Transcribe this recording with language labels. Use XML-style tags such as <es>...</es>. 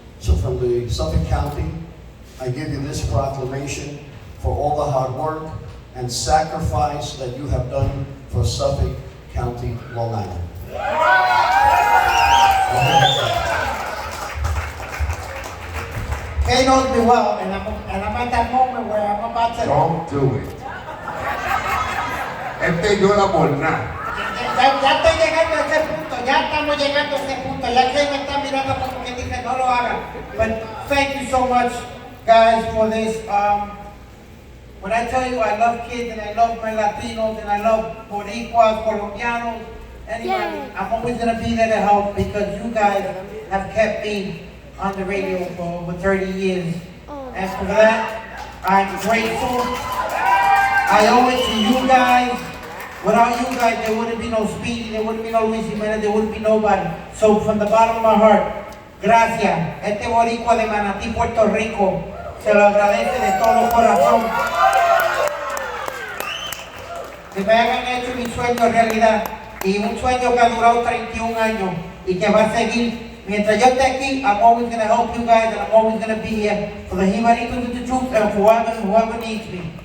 <en>So from the Suffolk County, I give you this proclamation for all the hard work and sacrifice that you have done for Suffolk County, Long Island. Kay knows me well, and I'm at that moment where I'm about to. Don't do it.</en> <es>Este llora por nada. Ya estoy llegando a ese punto, ya estamos llegando a ese punto, ya que me está mirando como que dice no lo haga.</es> <en>But thank you so much, guys, for this. When I tell you I love kids and I love my Latinos and I love Boricuas, Colombianos, anybody, I'm always gonna be there to help because you guys have kept me on the radio for over 30 years. And for that, I'm grateful. I owe it to you guys. Without you guys, there wouldn't be no Speedy, there wouldn't be no Luis Jimenez, there wouldn't be nobody. So from the bottom of my heart,</en> <es>gracias. Este boricua de Manatí, Puerto Rico, se lo agradece de todo corazón. Que me hayan hecho mi sueño realidad. Y un sueño que ha durado 31 años y que va a seguir. Mientras yo esté aquí,</es> <en>I'm always going to help you guys and I'm always going to be here for the Jibaritos of the truth and for whoever needs me.</en>